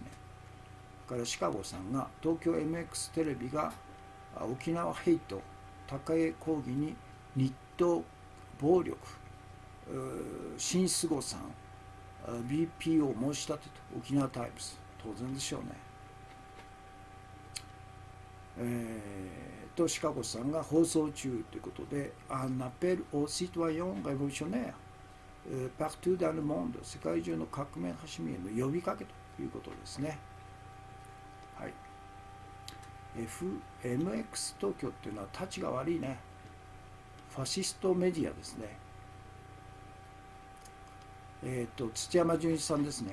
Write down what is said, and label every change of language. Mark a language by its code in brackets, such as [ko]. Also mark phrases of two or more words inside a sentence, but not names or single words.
[ja] からシカゴさんが東京 MX テレビが沖縄ヘイト、高江抗議に日当暴力、新菅さん、BP を申し立てと沖縄タイムズ、当然でしょうね。シカゴさんが放送中ということで、 [fr] Un appel aux citoyens révolutionnaires partout dans le monde、 [ja] 世界中の革命派市民への呼びかけということですね。はい。MX 東京っていうのはたちが悪いね。ファシストメディアですね。土山純一さんですね。